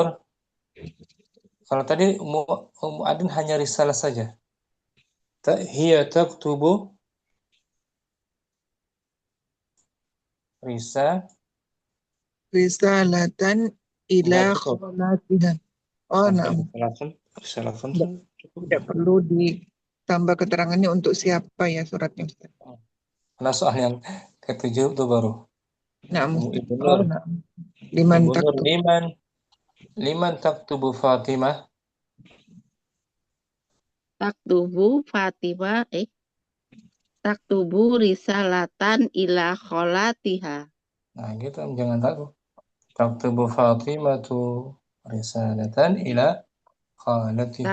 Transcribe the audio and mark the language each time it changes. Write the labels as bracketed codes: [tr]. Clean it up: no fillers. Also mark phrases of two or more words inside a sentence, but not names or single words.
[id] Kalau tadi Ummu Aden hanya risalah saja. [ar] هي تكتب رسالة إلى [id] cukup. [ar] kholatiha. Oh, [id] Sampai [ar] na'am. [id] risalah Tidak, cukup. tidak perlu ditambah keterangannya untuk siapa ya suratnya Ustaz. Nah, soal yang ketujuh itu baru. [ar] Na'am. [id] Ibu Oh, Nur. [ar] نعم. لمن [id] Ibu Nur, [ar] taktub. لمن تكتب فاطمة? تكتب فاطمة. تكتب رسالة إلى خالتها. [id] Nah, gitu, jangan takut. [ar] تكتب فاطمة tu رسالة إلى خالتها.